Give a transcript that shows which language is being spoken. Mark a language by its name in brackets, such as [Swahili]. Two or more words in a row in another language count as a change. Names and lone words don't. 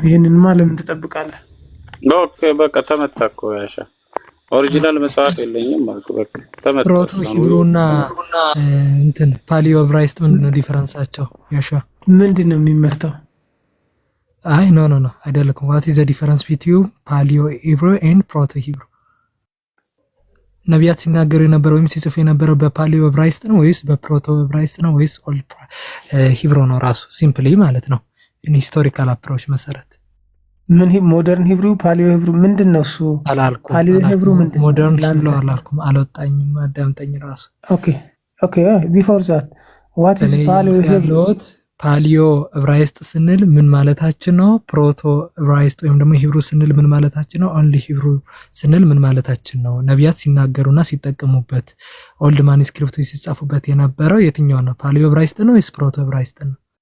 [Amharic] ይሄንንማ ለምን ትጠብቃለህ? ኦኬ በቃ ተመታ እኮ ያሻ ኦሪጂናል መጽሐፍ የለኝም ማለት በቃ ተመታ። ፕሮቶ ሂብሩና እንትን ፓሊዮ ዕብራይስጥ ምንድነው ዲፈረንሳቸው? ያሻ ምንድነው የሚመታው? አይ ኖ አይደለም። [English] what is the difference between paleo hebrew and proto hebrew? [Amharic] ነቢያት ሲናገሩ የነበረው ወይም ሲጽፉ የነበረው በፓሊዮ ዕብራይስጥ ነው ወይስ በፕሮቶ ዕብራይስጥ ነው ወይስ [English] old Hebrew [Amharic] ነው? ራሱ ሲምፕሊ ማለት ነው [English] historical approach [Amharic] መሰረት ምን ሞደርን ሂብሩ ፓሊዮ ሂብሩ ምንድነው? እሱ አላልኩም። ፓሊዮ ሂብሩ ምንድነው? ሞደርን ሂብሩ አላልኩም። አልወጣኝም። አዳምጠኝ ራሱ [English] OK before that what is paleo hebrew? [Amharic] ፓሊዮ ዕብራይስጥ ስንል ምን ማለታችን ነው? ፕሮቶ ዕብራይስጥ ወይም ደግሞ ሂብሩ ስንል ምን ማለታችን ነው? [English] only Hebrew [Amharic] ስንል ምን ማለታችን ነው? ነቢያት ሲናገሩና ሲጠቀሙበት [English] old manuscripts [Amharic] ሲጻፉበት የነበረው የትኛው ነው? ፓሊዮ ዕብራይስጥ ነው ወይስ ፕሮቶ ዕብራይስጥ ነው?